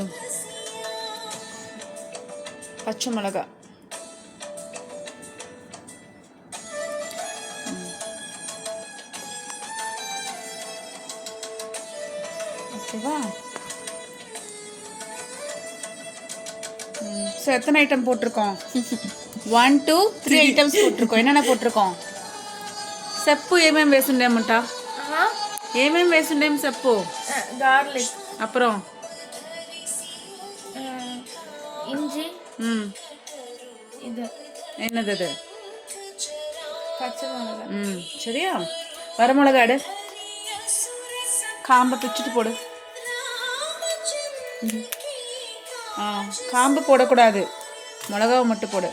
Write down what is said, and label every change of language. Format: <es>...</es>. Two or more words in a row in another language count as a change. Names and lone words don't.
<ta>பச்சை மிளகா, ஓகேவா? ஸோ எத்தனை ஐட்டம் போட்டிருக்கோம்? 1 2 3 ஐட்டம்ஸ் போட்டிருக்கோம். என்னென்ன போட்டிருக்கோம்?</ta> <te>సెప్పు ఏమేమి వేసుండేమంట? ఏమేమి వేసుండేం సెప్పు? గార్లిక్,</te> <ta>அப்புறம் இஞ்சி, இது என்னது இது? பச்சை மிளகா. சரியா? வரமிளகா எடு. காம்பை பிச்சுட்டு போடு. காம்பு போடக்கூடாது, மிளகாவை மட்டும் போடு.</ta>